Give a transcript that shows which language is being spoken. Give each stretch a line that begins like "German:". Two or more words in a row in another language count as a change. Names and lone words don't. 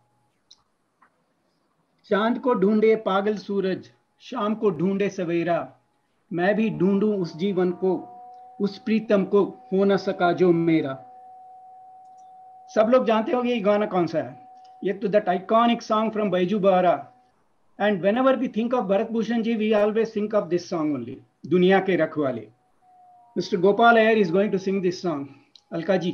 Hindi: चांद को ढूंढे पागल सूरज, शाम को ढूंढे सवेरा, मैं भी ढूंढूं उस जीवन को, उस प्रीतम को हो न सका जो मेरा। सब लोग जानते होंगे ये गाना कौन सा है। ये तो
English: that iconic song from Baiju Bawra. and whenever we think of Bharat Bhushan ji, we always think of this song only, दुनिया के रखवाले। Mister Gopal Iyer is going to sing this song. अलका जी।